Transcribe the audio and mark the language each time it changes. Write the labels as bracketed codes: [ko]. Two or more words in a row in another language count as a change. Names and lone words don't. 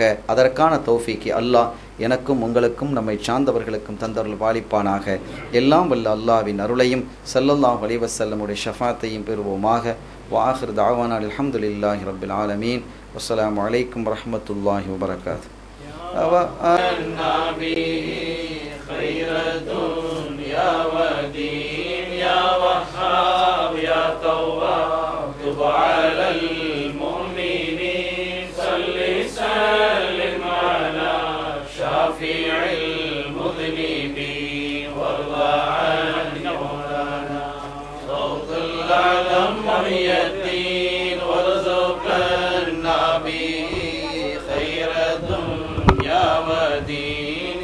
[ta] அதற்கான தௌஃபீக்கை அல்லாஹ் எனக்கும் உங்களுக்கும் நம்மை சார்ந்தவர்களுக்கும் தந்தருள் பாலிப்பானாக. எல்லாம் வல்ல அல்லாஹ்வின் அருளையும் [ar] صلى الله عليه وسلم [ta] ஷஃபாத்தையும் பெறுவோமாக. [ar] وآخر دعوانا الحمد لله رب العالمين. والسلام عليكم ورحمة الله وبركاته. على المؤمنين صل سلم على شافع المذنبين وارض عن مولانا صوت العلم محي الدين وارزقنا به خير الدنيا ودين